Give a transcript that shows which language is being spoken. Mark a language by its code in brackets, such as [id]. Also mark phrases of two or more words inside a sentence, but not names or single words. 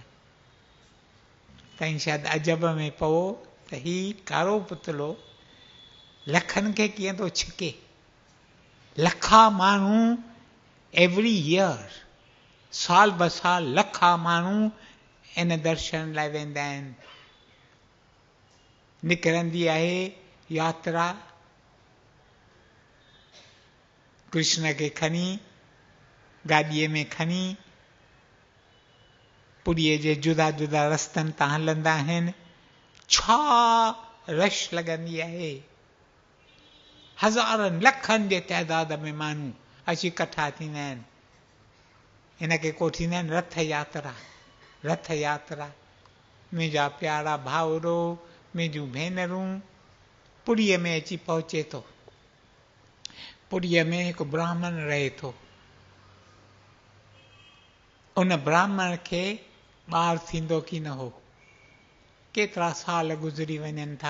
[sd] तव्हां शायदि अजब में पवो त ही कारो पुतलो लखनि खे कीअं थो छिके। लखा माण्हू [en] every year, [sd] साल ब साल लखा माण्हू इन दर्शन लाइ वेंदा आहिनि। निकिरंदी आहे यात्रा कृष्ण खे खणी, गाॾीअ में खणी, पुरीअ जे जुदा जुदा रस्तनि तां हलंदा आहिनि। छा रश लॻंदी आहे, हज़ारनि लखनि जे तइदाद में माण्हू अची इकट्ठा थींदा आहिनि। हिनखे को थींदा आहिनि रथ यात्रा, रथ यात्रा। मुंहिंजा प्यारा भाउरो, मुंहिंजूं भेनरूं, पुरीअ में अची पहुचे थो। पुरीअ में हिकु ब्राह्मण रहे थो। उन ब्राह्मण खे ॿारु थींदो की न हो, केतिरा साल गुज़री वञनि था।